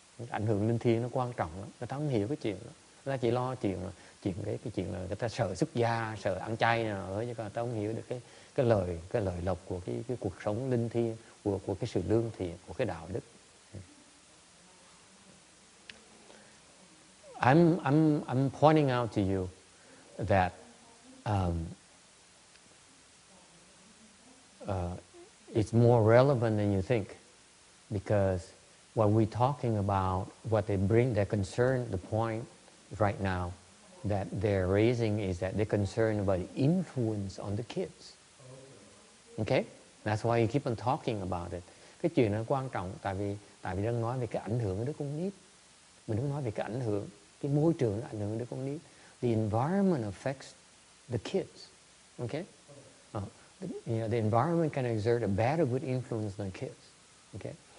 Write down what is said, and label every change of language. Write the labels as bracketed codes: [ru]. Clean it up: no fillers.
[vi] Ảnh hưởng linh thiêng nó quan trọng lắm, người ta không hiểu cái chuyện đó. Người ta chỉ lo chuyện cái chuyện là người ta sợ xuất gia, sợ ăn chay nào chứ người ta không hiểu được cái lời lộc của cái cuộc sống linh thiêng, của cái sự lương thiện, của cái đạo đức. [en] I'm pointing out to you that it's more relevant than you think, because what we're talking about, what they bring, their concern, the point right now that they're raising is that they're concerned about the influence on the kids. Okay? That's why you keep on talking about it. [vi] Cái chuyện nó quan trọng tại vì đang nói về cái ảnh hưởng của đứa con nít. Mình đang nói về cái ảnh hưởng, cái môi trường nó ảnh hưởng đứa con nít. [en] The environment affects the kids. Okay? The environment can exert a bad or good influence on kids. Okay?